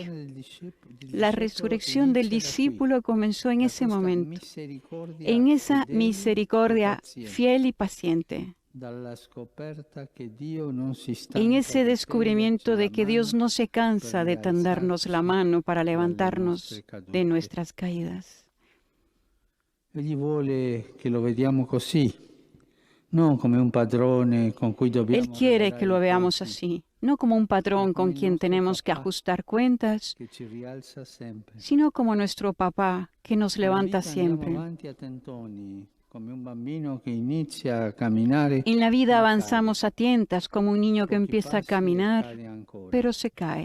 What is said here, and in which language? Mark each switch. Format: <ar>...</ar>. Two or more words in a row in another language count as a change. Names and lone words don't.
<es>La resurrección del discípulo comenzó en ese momento, en esa misericordia fiel y paciente, en ese descubrimiento de que Dios no se cansa de tendernos la mano para levantarnos de nuestras caídas.</es> <it>Egli vuole che lo vediamo così, non come un padrone con cui dobbiamo.</it> <es>Él quiere que lo veamos así, no como un patrón con quien tenemos que ajustar cuentas, sino como nuestro papá que nos levanta siempre. En la vida avanzamos a tientas como un niño que empieza a caminar, pero se cae.</es>